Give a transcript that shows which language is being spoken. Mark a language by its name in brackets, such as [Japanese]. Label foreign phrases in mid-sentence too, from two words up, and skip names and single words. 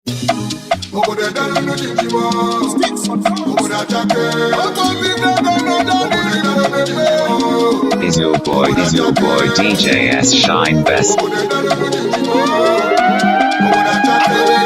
[Igbo] Obodo edelu n'uche ji m. Obodo achake. Obodo edelu n'uche ji m. [English] Is your boy, is your boy D J S Shine Best? [Igbo] Obodo edelu n'uche ji m. Obodo achake.